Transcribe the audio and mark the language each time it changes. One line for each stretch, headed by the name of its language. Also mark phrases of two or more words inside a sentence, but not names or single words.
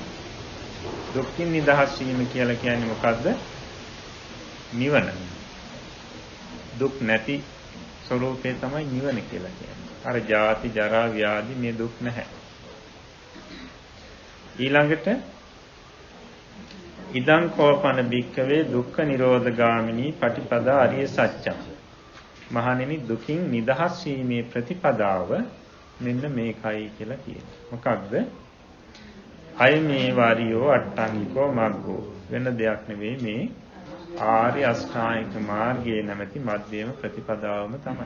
Sinhala: දුකින් නිදහස් වීම කියලා කියන්නේ මොකද්ද? නිවන. දුක් නැති ස්වરૂපේ තමයි නිවන කියලා කියන්නේ. අර ජාති ජරා ව්‍යාධි මේ දුක් නැහැ.
Pali: ඊළඟට ඉදං කෝපන භික්ඛවේ දුක්ඛ නිරෝධ ගාමිනී පටිපදා අරිය සත්‍යං.
Sinhala: මහණෙනි දුකින් නිදහස් වීමේ ප්‍රතිපදාව මෙන්න මේකයි කියලා කියනවා.
Pali: මොකක්ද? අය මේ වාරියෝ අට්ඨාංගිකෝ මග්ගෝ.
Sinhala: වෙන දෙයක් නෙවෙයි මේ ආර්ය අෂ්ටාංගික මාර්ගයේ නැමැති මධ්‍යම ප්‍රතිපදාවම තමයි.